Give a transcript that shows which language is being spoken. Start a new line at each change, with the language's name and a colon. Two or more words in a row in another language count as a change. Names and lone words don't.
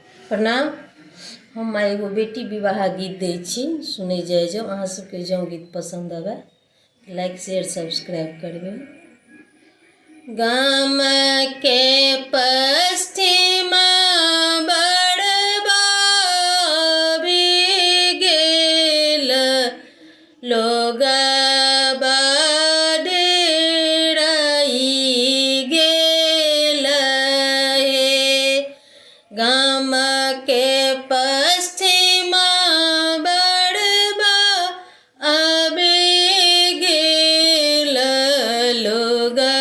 Maithili: प्रणाम। हम एगो बेटी विवाह गीत दै छी, सुनै जाइ जाओ। अहाँ सबके जँ गीत पसंद आवे
English: like share subscribe
Maithili: करबै। गाम के पश्चिम बड़बा भी गेल लोग गाम के पश्चिम बड़बा अबे गेल लोग